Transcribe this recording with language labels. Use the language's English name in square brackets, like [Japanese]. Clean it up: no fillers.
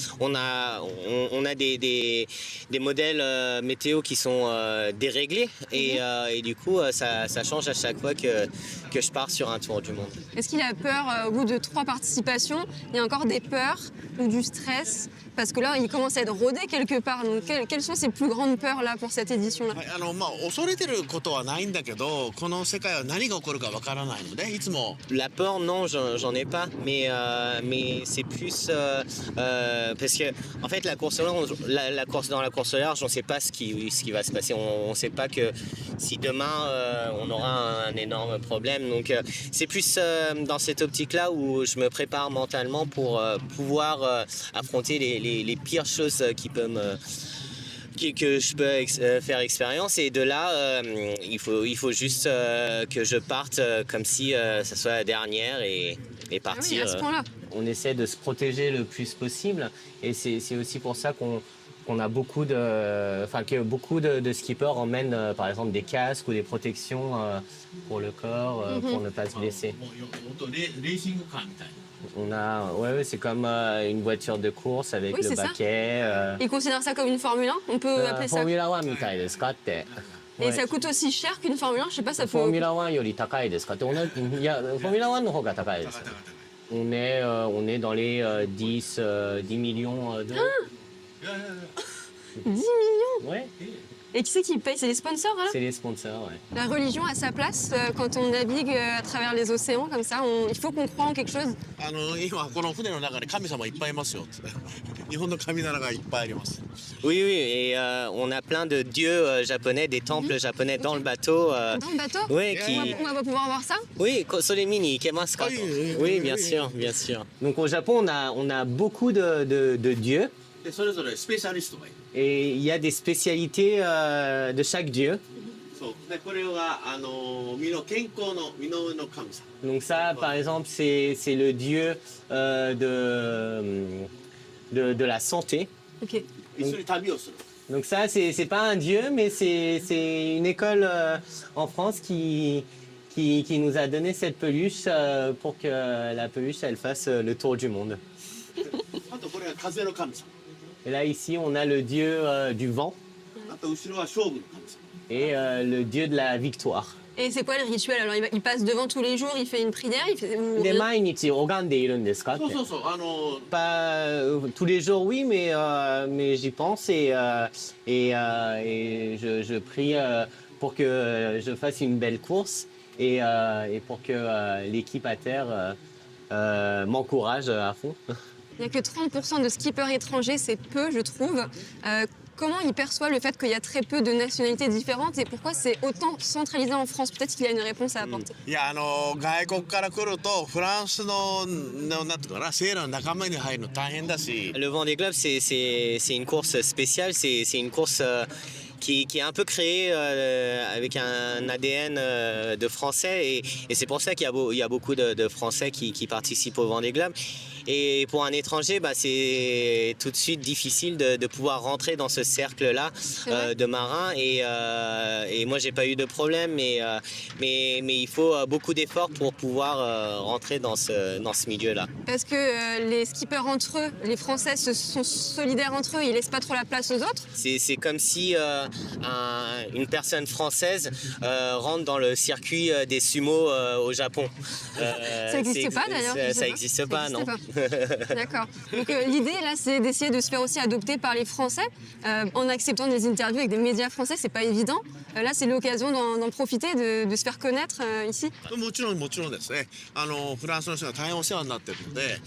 [French] On a des modèles météo qui sont déréglés et du coup ça change à chaque fois que je pars sur un tour du monde. Est-ce qu'il a peur au bout de 3 participations? Il y a encore des peurs ou du stress? Parce que là, il commence à être rodé quelque part. Donc, quelles sont ses plus grandes peurs là pour cette édition-là? [Japanese] 恐れてることはないんだけど、この世界は何が起こるかわからないのでいつも [French] La peur, non, j'en ai pas, mais c'est plus parce que en fait la course dans la course au large, on ne sait pas ce qui va se passer. On ne sait pas que si demain on aura un énorme problème. Donc c'est plus dans cette optique-là où je me prépare mentalement pour pouvoir affronter les pires choses que je peux faire expérience, et de là il faut juste que je parte comme si ça soit la dernière et partir. Ah oui, à ce point-là. On essaie de se protéger le plus possible et c'est aussi pour ça qu'on a beaucoup de skippers emmènent par exemple des casques ou des protections pour le corps pour ne pas se blesser. [Japanese] もっとレーシングカーみたいな。 [French] On a, ouais, c'est comme une voiture de course avec Oui, le c'est ça. baquet. Il considère ça comme une Formule 1? On peut appeler ça. [Japanese] Formula 1みたいですかって。 [French] Et ça coûte aussi cher qu'une Formule 1? Je sais pas, ça peut... [Japanese] フォーミュラ1より高いですかって。いや、フォーミュラ1の方が高いです。 [French] On est dans les 10 millions d'euros. 10 millions? Ouais. Et qui c'est qui paye? C'est les sponsors, là? C'est les sponsors, ouais. La religion a sa place quand on navigue à travers les océans comme ça. Il faut qu'on croie en quelque chose. [Japanese] 今この船の中で神様いっぱいいますよ日本の神棚がいっぱいあります [French] Oui, oui, et on a plein de dieux japonais, des temples japonais dans le bateau. Dans le bateau? Oui, On va pouvoir voir ça? Oui, [Japanese] Solemi ni ikemasu ka? [French] Ah, oui, Oui, bien sûr, bien sûr. Donc au Japon, on a beaucoup de dieux [Japanese] でそれぞれスペシャリストがいる [French] et il y a des spécialités de chaque dieu. [Japanese] そうでこれは身の健康の身の上の神様 [French] Donc ça, par exemple, c'est le dieu de la santé. Ok. [Japanese] 一緒に旅をする [French] Donc ça, c'est pas un dieu, mais c'est une école en France qui nous a donné cette peluche pour que la peluche, elle fasse le tour du monde. [Japanese] あとこれは風の神様 [French] Et là, ici, on a le dieu du vent [Japanese] あと後ろは勝負の神様 [French] et le dieu de la victoire. Et c'est quoi le rituel? Alors il passe devant tous les jours, il fait une prière, il fait... ou- [Japanese] で、毎日拝んでいるんですかって。そうそうそう [French] Pas tous les jours, oui, mais j'y pense et je prie pour que je fasse une belle course et pour que l'équipe à terre m'encourage à fond. Il n'y a que 30% de skippers étrangers, c'est peu, je trouve. Comment il perçoit le fait qu'il y a très peu de nationalités différentes et pourquoi c'est autant centralisé en France? Peut-être qu'il y a une réponse à apporter. [Japanese] いや外国から来るとフランスのなんていうかなセーラーの仲間に入るの大変だし [French] Le Vendée Globe, c'est une course spéciale, c'est une course qui est un peu créée avec un ADN de Français et c'est pour ça qu'il y a beaucoup de Français qui participent au Vendée Globe. Et pour un étranger, c'est tout de suite difficile de pouvoir rentrer dans ce cercle-là de marins. Et moi, j'ai pas eu de problème, mais il faut beaucoup d'efforts pour pouvoir rentrer dans ce milieu-là. Parce que les skippers entre eux, les Français sont solidaires entre eux, ils laissent pas trop la place aux autres. C'est comme si une personne française rentre dans le circuit des sumos au Japon. Ça n'existe pas d'ailleurs. je sais Ça pas. n'existe pas, non. pas. D'accord. Donc l'idée là, c'est d'essayer de se faire aussi adopter par les Français en acceptant des interviews avec des médias français. C'est pas évident. Là, c'est l'occasion d'en profiter, de se faire connaître ici. [Japanese] もちろんですねフランスの人が大変お世話になってるので